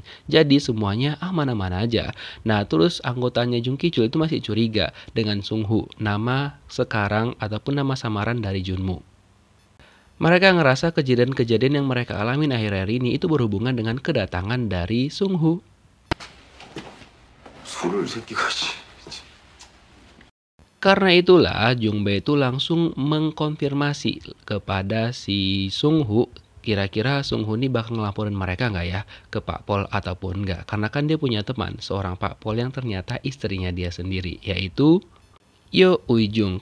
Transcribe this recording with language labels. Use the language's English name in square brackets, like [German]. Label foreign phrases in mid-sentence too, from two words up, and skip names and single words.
[Indonesian] Jadi semuanya aman-aman aja. Nah terus anggotanya Jung Ki-chul itu masih curiga dengan Sung-hu, nama sekarang ataupun nama samaran dari Junmu. Mereka ngerasa kejadian-kejadian yang mereka alamin akhir-akhir ini itu berhubungan dengan kedatangan dari Sung-hu. 소를 새끼가 씨. Karena itulah Jung Bae itu langsung mengkonfirmasi kepada si Sung-hu, kira-kira Sung-hu ini bakal ngelaporin mereka nggak ya ke Pak Pol ataupun nggak. Karena kan dia punya teman, seorang Pak Pol yang ternyata istrinya dia sendiri, yaitu Yo Ui-jung.